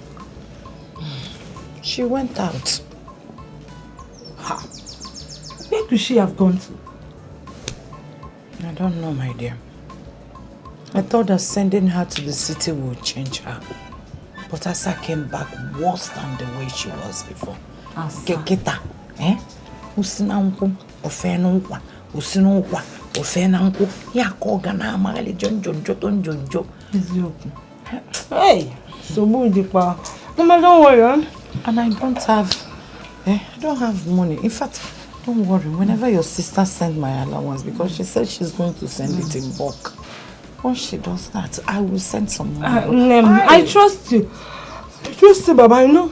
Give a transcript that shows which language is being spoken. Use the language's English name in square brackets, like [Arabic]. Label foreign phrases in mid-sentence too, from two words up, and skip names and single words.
[English] She went out. Where could she have gone to? I don't know, my dear. I thought that sending her to the city would change her. But Asa came back worse than the way she was before. Keketa, Usinanku, Ofenunqua, Usinunqua, Ofenanku, Yakoga na Magali Jonjo. Hey, so Budipa. Mama, don't worry, And I don't have money. In fact, don't worry. Whenever your sister sends my allowance, because she said she's going to send it in bulk. Once she does that, I will send some money. I trust you. Baba. I know.